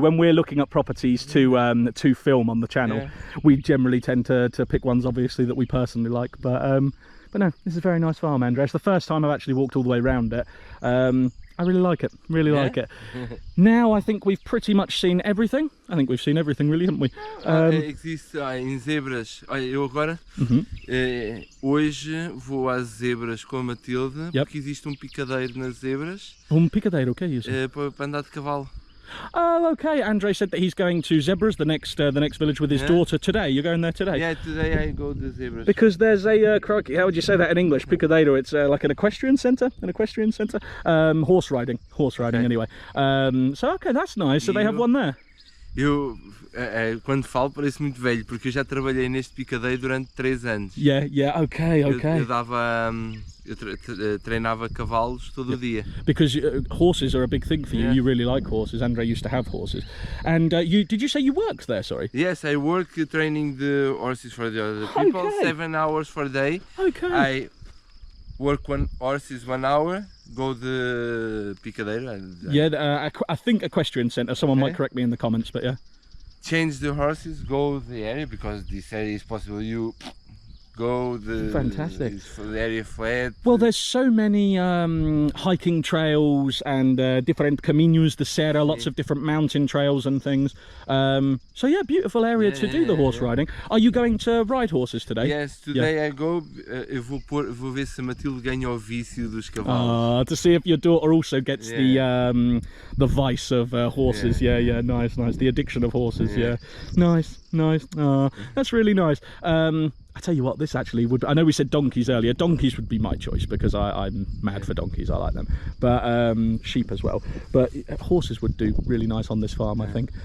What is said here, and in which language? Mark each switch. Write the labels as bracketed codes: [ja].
[en] When we're looking at properties to film on the channel, we generally tend to pick ones obviously that we personally like, but no, this is a very nice farm, Andre. It's the first time I've actually walked all the way around it. I really like it. Really like it. Now I think we've pretty much seen everything. I think we've seen everything, really, haven't we? [pt] Existe em zebras. Olha, eu agora hoje vou às zebras com a Matilde, porque existe picadeiro nas zebras. [en] Picadeiro, okay, is [pt] para andar de cavalo. [en] Oh, okay. Andre said that he's going to Zebras, the next village, with his daughter today. You're going there today? Yeah, today I go to Zebras. Because there's a crikey, how would you say that in English? Picadeiro. It's like an equestrian centre. Horse riding anyway. So okay, that's nice. So they have one there. [pt] Eu quando falo parece muito velho, porque eu já trabalhei neste picadeiro durante 3 anos. [en] Yeah, okay. [pt] Eu dava eu treinava cavalos todo o dia. [en] Because horses are a big thing for you. You really like horses. Andre used to have horses. And did you say you worked there, sorry? Yes, I work training the horses for the other people, 7 hours for a day. Okay. I work horses 1 hour, go the picadeiro. Yeah, I think equestrian centre. Someone might correct me in the comments, but yeah. Change the horses, go the area, because this area is possible. You go the area flat. Well, there's so many hiking trails and different [pt] caminhos de serra, [en] lots of different mountain trails and things. So yeah, beautiful area to do the horse riding. Are you going to ride horses today? Yes, today I go. [pt] Eu vou ver se a Matilde ganha o vício dos cavalos. [en] To see if your daughter also gets the vice of horses. Yeah, nice. The addiction of horses. Yeah, nice. That's really nice. I tell you what, this actually would, I know we said donkeys earlier, donkeys would be my choice because I'm mad for donkeys, I like them, but sheep as well, but horses would do really nice on this farm, I think.